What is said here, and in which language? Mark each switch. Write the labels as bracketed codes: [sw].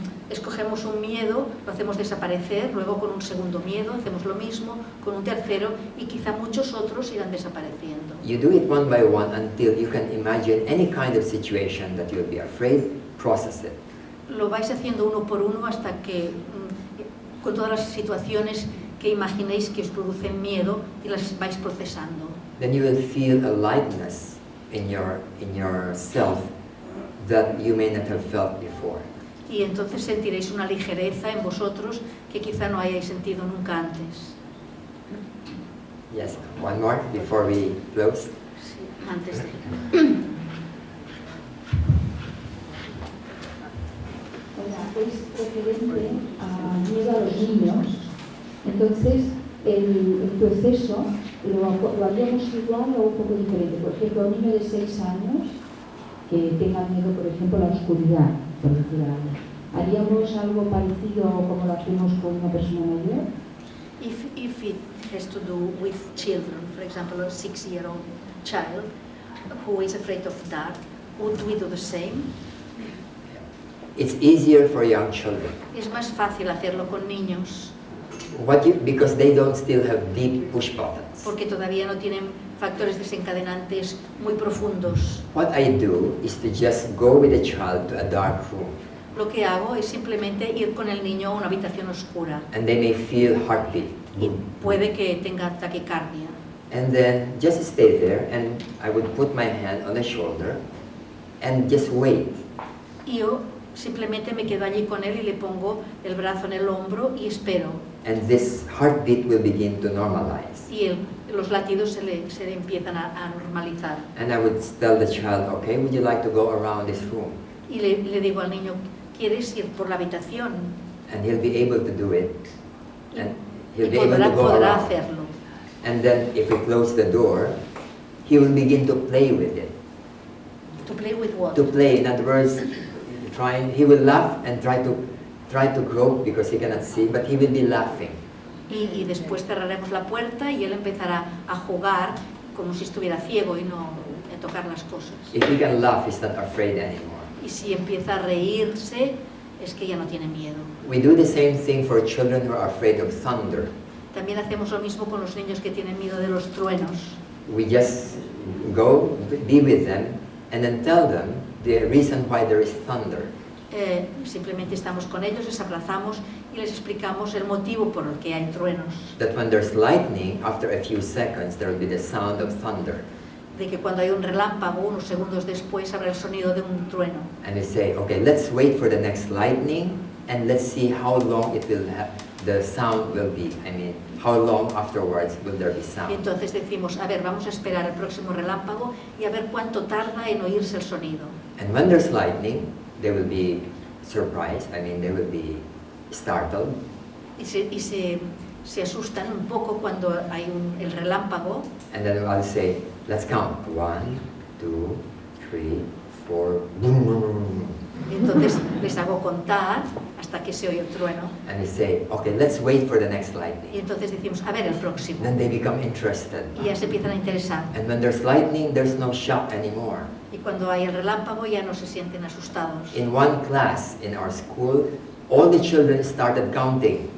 [es] Escogemos un miedo, lo hacemos desaparecer, luego con un segundo miedo hacemos lo mismo, con un tercero y quizá muchos otros irán desapareciendo. [en] You do it one by one until you can imagine any kind of situation that you'll be afraid, process it. [es] Lo vais haciendo uno por uno hasta que con todas las situaciones que imaginéis que os producen miedo y las vais procesando. [en] Then you will feel a lightness in yourself that you may not have felt before. [es] Y entonces sentiréis una ligereza en vosotros que quizá no hayáis sentido nunca antes. [en] Yes, one more before we close. [es] Sí, antes de... Es referente a miedo a los niños. Entonces, el proceso lo haríamos igual o un poco diferente. Por ejemplo, un niño de 6 años que tenga miedo, por ejemplo, a la oscuridad, por decir algo. ¿Haríamos algo parecido como lo hacemos con una persona mayor? [en] If it has to do with children, for example, a 6-year-old child who is afraid of dark, would we do the same? It's easier for young children. [es] Es más fácil hacerlo con niños. [en] Because they don't still have deep push buttons. [es] Porque todavía no tienen factores desencadenantes muy profundos. [en] What I do is to just go with the child to a dark room. [es] Lo que hago es simplemente ir con el niño a una habitación oscura. [en] And they may feel heartbeat. [es] Y puede que tenga taquicardia. [en] And then just stay there, and I would put my hand on the shoulder and just wait. [es] Y yo simplemente me quedo allí con él y le pongo el brazo en el hombro y espero. [en] And this heartbeat will begin to normalize. [es] Y los latidos se le empiezan a normalizar. [en] And I would tell the child, okay, would you like to go around this room? [es] Y le digo al niño, ¿quieres ir por la habitación? [en] And he'll be able to do it. And he'll [es] Y [en] be able to go [es] podrá [en] around. [es] hacerlo. [en] And then if we close the door, he will begin to play with it. To play with what? To play, in other words, he will laugh and try to grope because he cannot see, but he will be laughing. [es] Y después cerraremos la puerta y él empezará a jugar como si estuviera ciego y no a tocar las cosas. [en] If he can laugh, he's not afraid anymore. [es] Y si empieza a reírse, es que ya no tiene miedo. [en] We do the same thing for children who are afraid of thunder. [es] También hacemos lo mismo con los niños que tienen miedo de los truenos. [en] We just go, be with them, and then tell them the reason why there is thunder. [es] Simplemente estamos con ellos, les abrazamos y les explicamos el motivo por el que hay truenos. [en] That when there's lightning, after a few seconds, there will be the sound of thunder. [es] De que cuando hay un relámpago, unos segundos después habrá el sonido de un trueno. [en] And we say, okay, let's wait for the next lightning, and let's see how long it will have, the sound will be. I mean, how long afterwards will there be sound? [es] Y entonces decimos, a ver, vamos a esperar el próximo relámpago y a ver cuánto tarda en oírse el sonido. [en] And when there's lightning, they will be surprised. I mean, they will be startled. [es] Y se asustan un poco cuando hay el relámpago. [en] And then I'll say, let's count. 1, 2, 3, 4. Boom, boom, boom. [es] Entonces les hago contar hasta que se oye el trueno. [en] And we say, okay, let's wait for the next [es] Y [en] lightning. [es] entonces decimos, a ver el próximo. [en] Then they become interested. [es] Y ya se empiezan a interesar. [en] And when there's lightning, there's no shock anymore. [es] Y cuando hay el relámpago ya no se sienten asustados. [en] In one class in our school, all the children started counting.